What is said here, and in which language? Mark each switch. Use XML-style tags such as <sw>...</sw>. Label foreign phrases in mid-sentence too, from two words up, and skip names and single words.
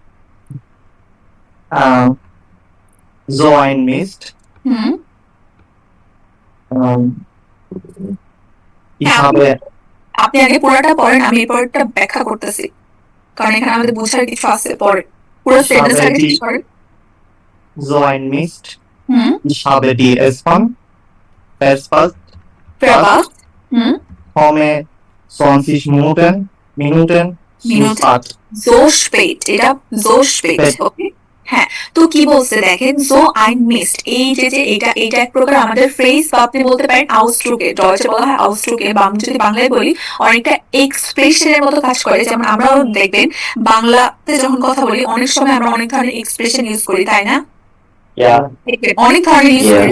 <de>So ein Mist. হুম Ich habe</de> <bn>আপনি আগে পুরোটা পড়েন, আমি এই পরেরটা ব্যাখ্যা করতেছি, কারণ এখানে আমাদের বোঝার কিছু আছে পরে। পুরো সেন্টেন্স আগে শেষ করেন।</bn> <de>so ein Mist. হুম Ich habe die S-Bahn verpasst. হুম Komme 20 Minuten zu spät. so spät, এটা so spät,</de> <bn>ওকে। হ্যাঁ, তো কি বলছে দেখেন,</bn> <de>so ein Mist,</de> <bn>এই যে এটা এক প্রকার আমাদের ফ্রেজ বা আপনি বলতে পারেন আউসড্রুকে, ডয়েচে বলা হয় আউসড্রুকে, বা আমি যদি বাংলায় বলি অনেকটা এক্সপ্রেশনের মতো কাজ করে। যেমন আমরাও দেখবেন বাংলাতে যখন কথা বলি অনেক সময় আমরা অনেক ধরনের</bn> <en>expression use</en> <bn>করি, তাই না? অনেক ধরনের ইউজ করি।</bn>